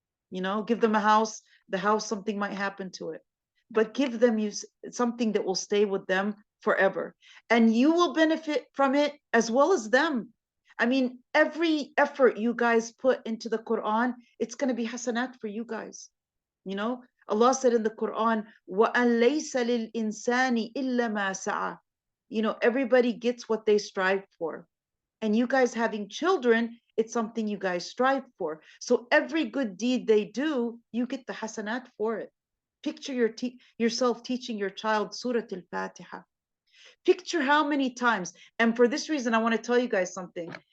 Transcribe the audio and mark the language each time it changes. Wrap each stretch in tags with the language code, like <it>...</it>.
<en>Give them a house, the house, something might happen to it. But give them something that will stay with them forever. And you will benefit from it as well as them. I mean, every effort you guys put into the Quran, it's going to be hasanat for you guys. Allah said in the Quran,</en> <ar>وَأَن لَيْسَ لِلْإِنسَانِ إِلَّا مَا سَعَى.</ar> <en>Everybody gets what they strive for. And you guys having children, it's something you guys strive for. So every good deed they do, you get the hasanat for it. Picture yourself teaching your child Surah Al-Fatiha. Picture how many times, and for this reason, I want to tell you guys something.</en>